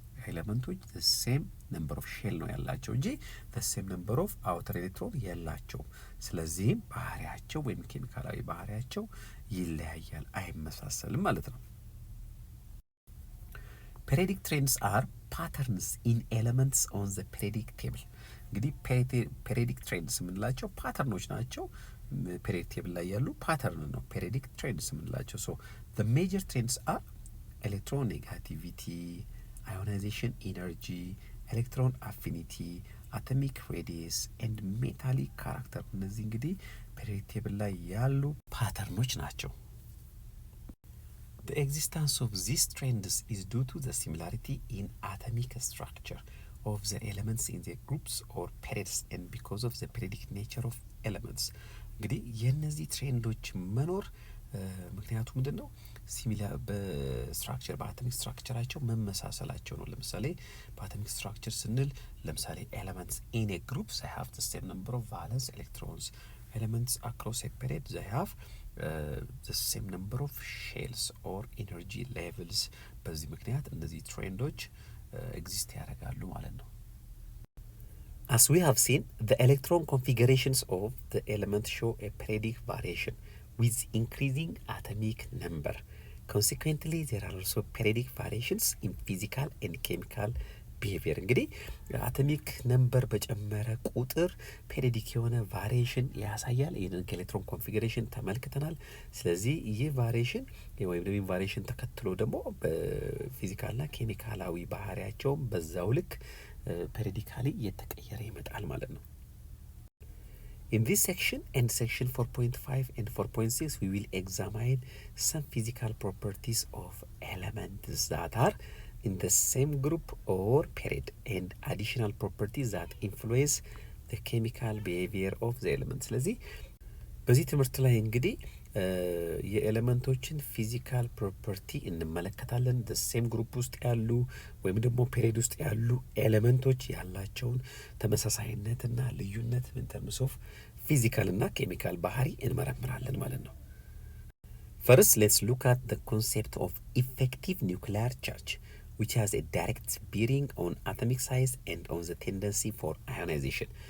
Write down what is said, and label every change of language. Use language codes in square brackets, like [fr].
[am] ኤሌመንቶች [en] the same number of shell [am] ነው ያላቸው እንጂ [en] the same number of outer electron [am] የላቸውም። ስለዚህም ባህሪያቸው ወይም ኬሚካላዊ ባህሪያቸው ይለያያል፣ አይመሳሰልም ማለት ነው። [en] periodic trends are patterns in elements on the periodic table. [am] እንግዲህ periodic trends የምንላቸው ፓተርኖች ናቸው። periodic table ላይ ያሉ ፓተርን ነው periodic trends የምንላቸው። [en] so the major trends are electronegativity, ionization energy, electron affinity, atomic radius and metallic character [am] እነዚህ እንግዲህ periodic table ላይ ያሉ ፓተርኖች ናቸው። [en] The existence of these trends is due to the similarity in atomic structure of the elements in the groups or periods and because of the periodic nature of elements. [am] እንግዲህ የነዚህ ትሬንዶች መኖር ምክንያቱ ምንድን ነው? ሲሚላር በስትራክቸር በአቶሚክ ስትራክቸራቸው መመሳሰላቸው ነው። ለምሳሌ በአቶሚክ ስትራክቸር ስንል ለምሳሌ [en] ኤሌመንትስ ኢን ኤ ግሩፕ they have the same number of valence electrons. elements across a period they have the same number of shells or energy levels. [am] በዚህ ምክንያት እነዚህ ትሬንዶች ኤግዚስት ያደርጋሉ ማለት ነው። [en] As we have seen, the electron configurations of the element show a periodic variation with increasing atomic number. Consequently, there are also periodic variations in physical and chemical [am] ቢሄቪየር እንግዲህ አቶሚክ ነምበር በጨመረ ቁጥር ፔሪዮዲክ የሆነ ቫሪዬሽን ያሳያል። ይህንን ከኤሌክትሮን ኮንፊግሬሽን ተመልክተናል። ስለዚህ ይህ ቫሪዬሽን ወይም ደግሞ ቫሪዬሽን ተከትሎ ደግሞ በፊዚካልና ኬሚካላዊ ባህሪያቸውም በዛው ልክ ፔሪዮዲካሊ እየተቀየረ ይመጣል ማለት ነው። [en] In this section and section 4.5 and 4.6 we will examine some physical properties of elements that are in the same group or period and additional properties that influence the chemical behavior of the element. [am] ስለዚህ በዚህ ትምህርት ላይ እንግዲህ የኤሌመንቶችን ፊዚካል ፕሮፐርቲ እንመለከታለን። ሴም ግሩፕ ውስጥ ያሉ ወይም ደግሞ ፔሪድ ውስጥ ያሉ ኤሌመንቶች ያላቸውን ተመሳሳይነትና ልዩነት ምን ተርምስ ኦፍ ፊዚካል እና ኬሚካል ባህሪ እንመረምራለን ማለት ነው። [en] ፈርስት ሌትስ ሉክ አት ዘ ኮንሴፕት ኦፍ ኢፌክቲቭ ኒውክሊየር ቻርጅ which has a direct bearing on atomic size and on the tendency for ionization.